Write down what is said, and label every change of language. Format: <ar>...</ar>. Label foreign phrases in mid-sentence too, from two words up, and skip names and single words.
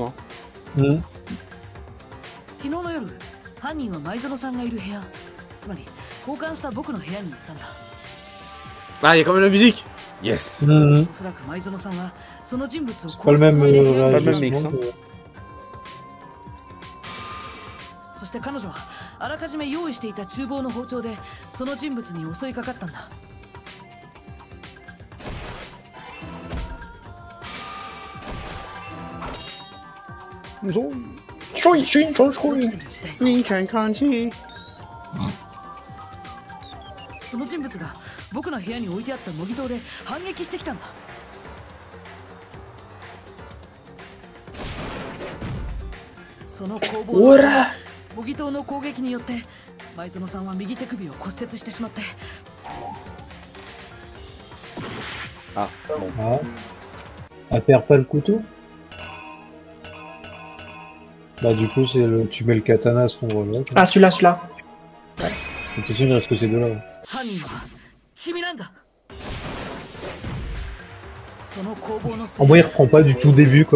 <fr>Hein. Ah, il y a quand même la musique. Yes. C'est pas le même, pas le même mix. Hein.</fr> <ja>そして彼女はあらかじめ用意していた厨房の包丁でその人物に襲いかかったんだ。その人物が僕の部屋に置いてあった模擬刀で反撃してきたんだ。その攻防の模擬刀の攻撃によって前園さんは右手首を骨折してしまって。</ja> <fr>Ah, bon. Ah. Elle perd pas le couteau? Bah du coup c'est le... tu mets le katana à ce endroit-là. Ah celui-là. Ouais. T'es sûr il reste que ces deux-là. En vrai il reprend pas du tout au début quoi.</fr>